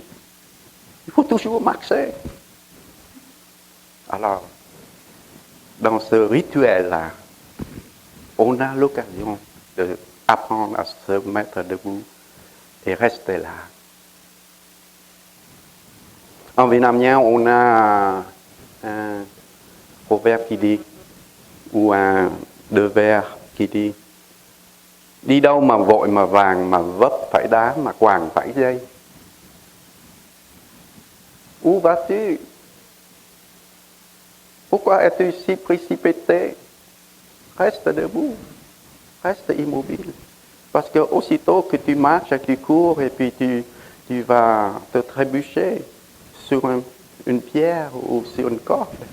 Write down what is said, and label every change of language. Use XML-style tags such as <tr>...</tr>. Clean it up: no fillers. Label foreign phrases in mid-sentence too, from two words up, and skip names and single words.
<fr>Il faut toujours marcher. Alors, dans ce rituel-là, on a l'occasion d'apprendre à se mettre debout et rester là. En vietnamien, on a un proverbe qui dit, ou un devoir qui dit,</fr> <vi>Đi đâu mà vội mà vàng mà vấp phải đá mà quàng phải dây.</vi> <fr>Où vas-tu? Pourquoi es-tu si précipité? Reste debout, reste immobile. Parce que aussitôt que tu marches et que tu cours et puis tu vas te trébucher sur une pierre ou sur une corde.</fr>